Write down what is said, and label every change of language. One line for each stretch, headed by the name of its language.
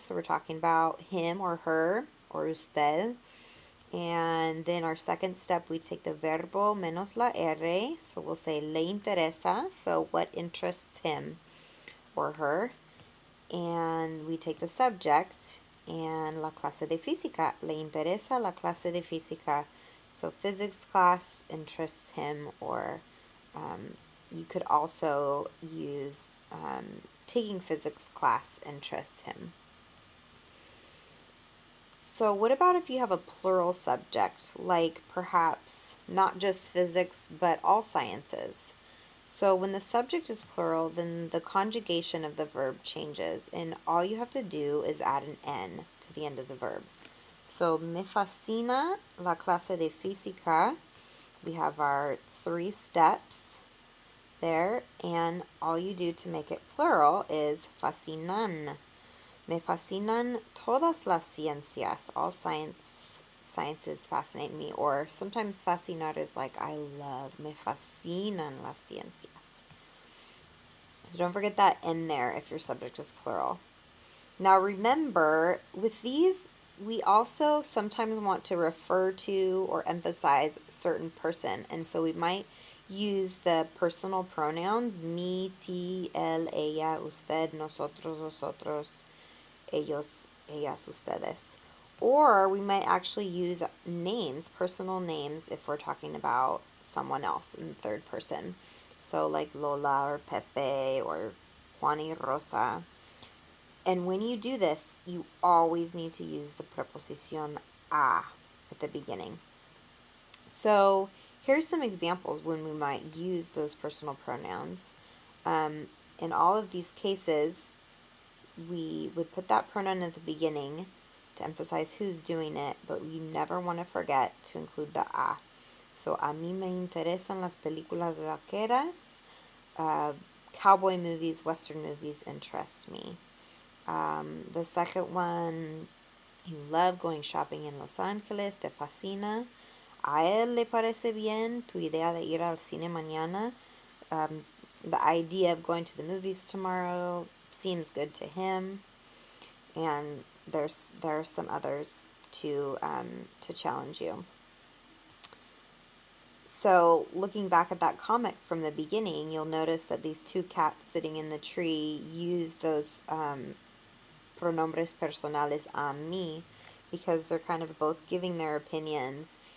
English: So we're talking about him or her or usted. And then our second step, we take the
Spanish: verbo menos la R.
English: So we'll say
Spanish: le interesa.
English: So what interests him or her. And we take the subject and
Spanish: la clase de física. Le interesa la clase de física.
English: So physics class interests him, or you could also use taking physics class interests him. So what about if you have a plural subject, like perhaps not just physics, but all sciences? So when the subject is plural, then the conjugation of the verb changes, and all you have to do is add an N to the end of the verb. So
Spanish: me fascina la clase de física.
English: We have our 3 steps there, and all you do to make it plural is fascinan.
Spanish: Me fascinan todas las ciencias.
English: All sciences fascinate me. Or sometimes fascinar is like I love.
Spanish: Me fascinan las ciencias.
English: So don't forget that N there if your subject is plural. Now remember, with these, we also sometimes want to refer to or emphasize a certain person. And so we might use the personal pronouns,
Spanish: mi, ti, él, ella, usted, nosotros, vosotros, ellos, ellas, ustedes.
English: Or we might actually use names, personal names, if we're talking about someone else in third person. So like Lola or Pepe or Juan y Rosa. And when you do this, you always need to use the preposición a at the beginning. So here's some examples when we might use those personal pronouns. In all of these cases, we would put that pronoun at the beginning to emphasize who's doing it, but we never want to forget to include the a. So,
Spanish: a mí me interesan las películas vaqueras.
English: Cowboy movies, Western movies interest me. The second one, you love going shopping in Los Angeles,
Spanish: te fascina. A él le parece bien tu idea de ir al cine mañana.
English: The idea of going to the movies tomorrow seems good to him. And there are some others to challenge you. So looking back at that comic from the beginning, you'll notice that these two cats sitting in the tree use those
Spanish: pronombres personales a mí
English: because they're kind of both giving their opinions.